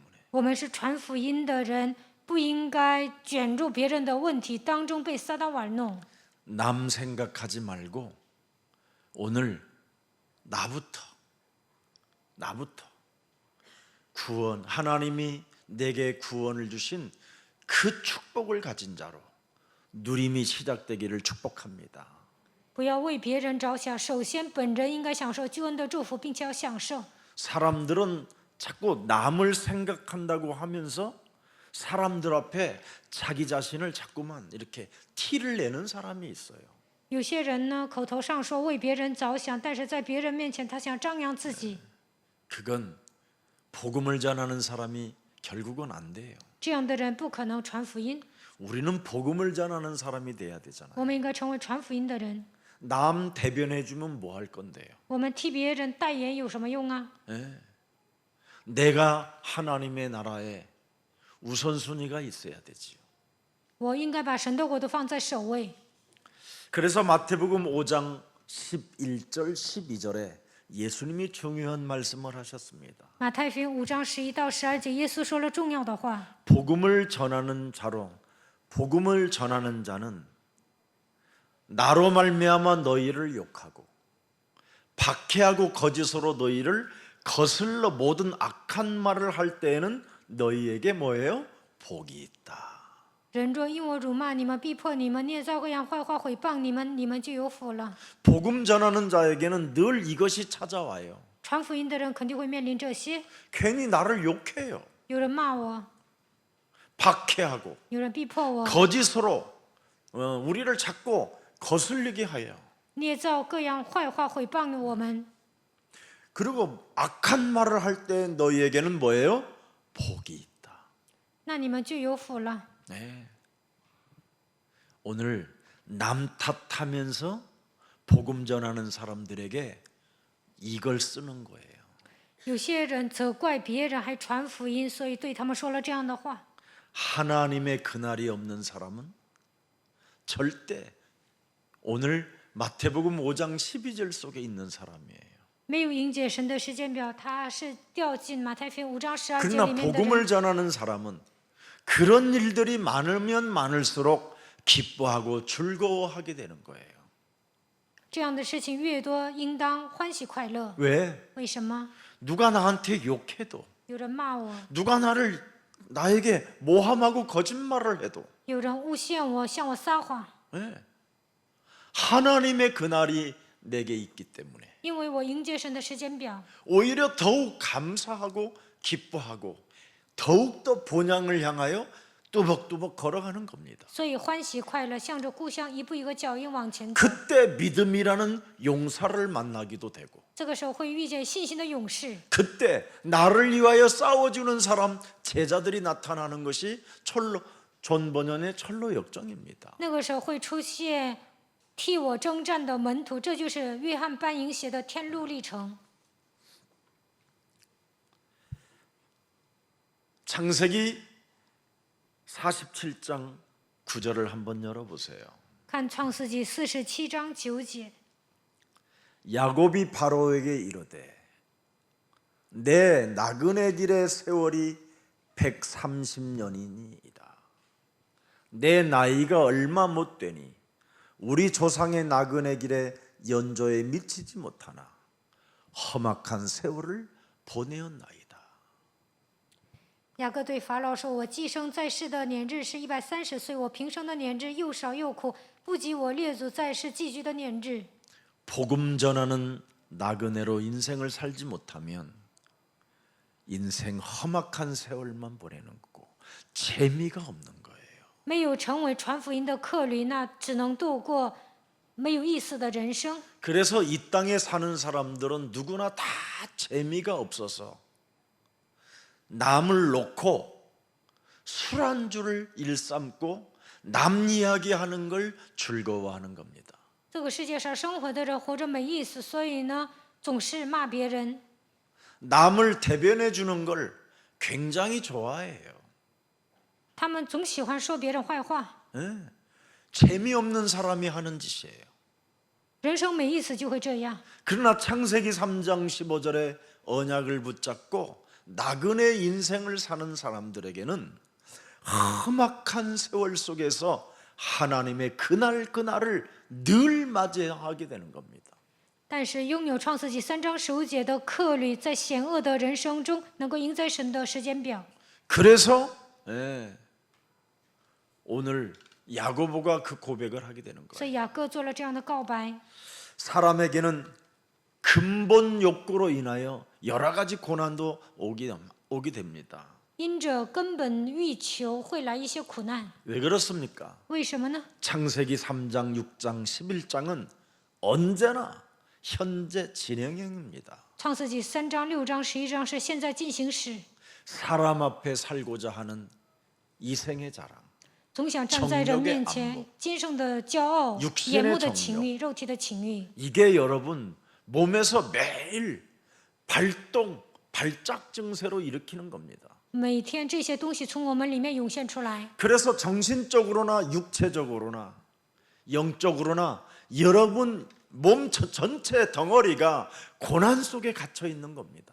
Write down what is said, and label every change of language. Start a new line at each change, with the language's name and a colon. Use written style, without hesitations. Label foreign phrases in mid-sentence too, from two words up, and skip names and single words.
Chinese: 我们是传福音的人，不应该卷入别人的问题当中被撒旦玩弄。
Korean: 남 생각하지 말고 오늘 나부터 구원 하나님이 내게 구원을 주신 그 축복을 가진 자로 누림이 시작되기를 축복합니다.
Chinese: 不要为别人着想，首先本人应该享受救恩的祝福，并且要享受。
Korean: 사람들은 자꾸 남을 생각한다고 하면서 사람들 앞에 자기 자신을 자꾸만 이렇게 티를 내는 사람이 있어요.
Chinese: 有些人呢，口头上说为别人着想，但是在别人面前他想张扬自己，
Korean: 그건 복음을 전하는 사람이 결국은 안 돼요.
Chinese: 这样的人不可能传福音。
Korean: 우리는 복음을 전하는 사람이 돼야 되잖아요.
Chinese: 我们应该成为传福音的人。
Korean: 남 대변해 주면 뭐 할 건데요?
Chinese: 我们替别人代言有什么用啊？
Korean: 내가 하나님의 나라에 우선순위가 있어야 되지요.
Chinese: 我应该把神的国度放在首位。
Korean: 그래서 마태복음 5장 11절 12절에 예수님이 중요한 말씀을 하셨습니다.
Chinese: 马太福音5章11到12节，耶稣说了重要的话。
Korean: 복음을 전하는 자는 나로 말미암아 너희를 욕하고 박해하고 거짓으로 너희를 거슬러 모든 악한 말을 할 때에는 너희에게 뭐예요? 복이 있다.
Chinese: 人若因我辱骂你们、逼迫你们、捏造各样坏话毁谤你们，你们就有福了。
Korean: 복음 전하는 자에게는 늘 이것이 찾아와요.
Chinese: 传福音的人肯定会面临这些，
Korean: 괜히 나를 욕해요.
Chinese: 有人骂我，
Korean: 박해하고
Chinese: 有人逼迫我，
Korean: 거짓으로 우리를 자꾸 거슬리게 하여.
Chinese: 捏造各样坏话毁谤我们。
Korean: 그리고 악한 말을 할 때 너희에게는 뭐예요? 복이 있다.
Chinese: 那你们就有福了。
Korean: 네. 오늘 남 탓하면서 복음 전하는 사람들에게 이걸 쓰는 거예요.
Chinese: 有些人责怪别人还传福音，所以对他们说了这样的话。
Korean: 하나님의 그날이 없는 사람은 절대 오늘 마태복음 5장 12절 속에 있는 사람이에요.
Chinese: 没有迎接神的时间表，他是掉进马太福音5章12节
Korean: 그러나
Chinese: 里面的
Korean: 복음을
Chinese: 人。
Korean: 전하는 사람은 그런 일들이 많으면 많을수록 기뻐하고 즐거워하게 되는 거예요.
Chinese: 这样的事情越多，应当欢喜快乐。
Korean: 왜?
Chinese: 为什么？
Korean: 누가 나한테 욕해도
Chinese: 有人骂我，
Korean: 누가 나에게 모함하고 거짓말을 해도
Chinese: 有人诬陷我，向我撒谎，
Korean: 하나님의 그날이 내게 있기 때문에
Chinese: 因为我迎接神的时间表，
Korean: 오히려 더욱 감사하고 기뻐하고 더욱더 본향을 향하여 뚜벅뚜벅 걸어가는 겁니다.
Chinese: 所以欢喜快乐，向着故乡一步一个脚印往前走。
Korean: 그때 믿음이라는 용사를 만나기도 되고
Chinese: 这个时候会遇见信心的勇士，
Korean: 그때 나를 위하여 싸워주는 사람 제자들이 나타나는 것이 존 버년의 철로 역정입니다.
Chinese: 那个时候会出现替我征战的门徒，这就是约翰班营写的《天路历程》。
Korean: 창세기 47장 9절을 한번 열어보세요.
Chinese: 看创世纪47章9节，
Korean: 야곱이 바로에게 이르되 내 나그네들의 세월이 130년이니이다. 내 나이가 얼마 못 되니 우리 조상의 나그네길에 연조에 미치지 못하나 험악한 세월을 보내었나이다.
Chinese: 雅各对法老说：“我寄生在世的年日是130岁，我平生的年日又少又苦，不及我列祖在世寄居的年日。”
Korean: 복음 전하는 나그네로 인생을 살지 못하면 인생 험악한 세월만 보내는 거고 재미가 없는 거예요.
Chinese: 没有成为传福音的客旅，那只能度过没有意思的人生。
Korean: 그래서 이 땅에 사는 사람들은 누구나 다 재미가 없어서 남을 놓고 술안주를 일삼고 남 이야기하는 걸 즐거워하는 겁니다.
Chinese: 这个世界上生活的人活着没意思，所以呢，总是骂别人。
Korean: 남을 대변해 주는 걸 굉장히 좋아해요.
Chinese: 他们总喜欢说别人坏话，
Korean: 예, 재미없는 사람이 하는 짓이에요.
Chinese: 人生没意思就会这样。
Korean: 그러나 창세기 3장 15절에 언약을 붙잡고 나그네 인생을 사는 사람들에게는 험악한 세월 속에서 하나님의 그날을 늘 맞이하게 되는 겁니다.
Chinese: 但是拥有创世纪3章15节的客旅，在险恶的人生中能够赢在神的时间表。
Korean: 그래서 오늘 야고보가 그 고백을 하게 되는
Chinese: 所
Korean: 거예요.
Chinese: 以雅各做了这样的告白。
Korean: 사람에게는 근본 욕구로 인하여 여러 가지 고난도 오게 됩니다.
Chinese: 因着根本欲求会来一些苦难，
Korean: 왜 그렇습니까?
Chinese: 为什么呢？
Korean: 창세기 3장, 6장, 11장은 언제나 현재 진행형입니다.
Chinese: 创世纪3章、6章、11章是现在进行时，
Korean: 사람 앞에 살고자 하는 이생의 자랑,
Chinese: 总想站在人面前，今生的骄傲、眼目的情欲、肉体的情欲，
Korean: 이게 여러분 몸에서 매일 발작 증세로 일으키는 겁니다.
Chinese: 每天这些东西从我们里面涌现出来，
Korean: 그래서 정신적으로나 육체적으로나 영적으로나 여러분 몸 전체 덩어리가 고난 속에 갇혀 있는 겁니다.